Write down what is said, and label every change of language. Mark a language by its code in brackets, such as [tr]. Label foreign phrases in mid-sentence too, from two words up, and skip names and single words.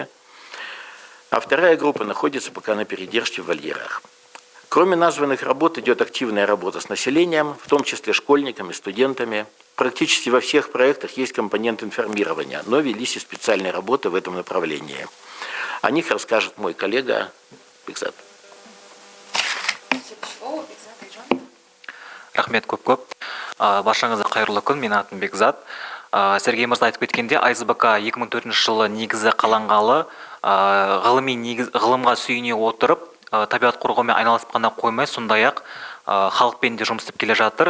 [ru] А вторая группа находится пока на передержке в вольерах. Кроме названных работ идет активная работа с населением, в том числе школьниками, студентами. Практически во всех проектах есть компонент информирования, но велись и специальные работы в этом направлении. О них расскажет мой коллега Бекзат. [kk] Рахмет көп. Баршаңызға қайырлы күн, мен атым Бекзат. Сергей мырза айтып кеткенде, АСБК 2004 жылы негізі қаланғалы, ғылымға сүйене отырып, табиғат қорғаумен айналысып қана қоймай, сондай-ақ халықпен де жұмыс істеп келе жатыр.